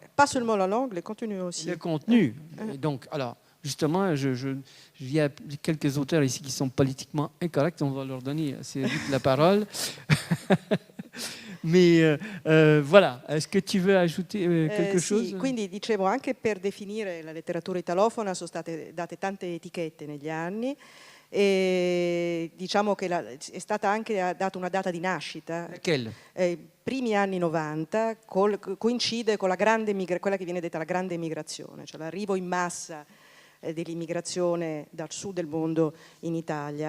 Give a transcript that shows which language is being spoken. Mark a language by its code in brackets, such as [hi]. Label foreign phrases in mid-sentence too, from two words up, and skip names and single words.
[fr] Pas seulement la langue, le contenu aussi. Le contenu. Et donc, alors, justement, il y a quelques auteurs ici qui sont politiquement incorrects, on va leur donner assez vite la parole. Mais voilà, est-ce que tu veux ajouter quelque chose? [it] Sì, quindi dicevo, anche per definire la letteratura italofona sono state date tante etichette negli anni, e diciamo che è stata anche data una data di nascita. Primi anni 90 coincide con quella che viene detta la grande emigrazione, cioè l'arrivo in massa dell'immigrazione dal sud del mondo in Italia.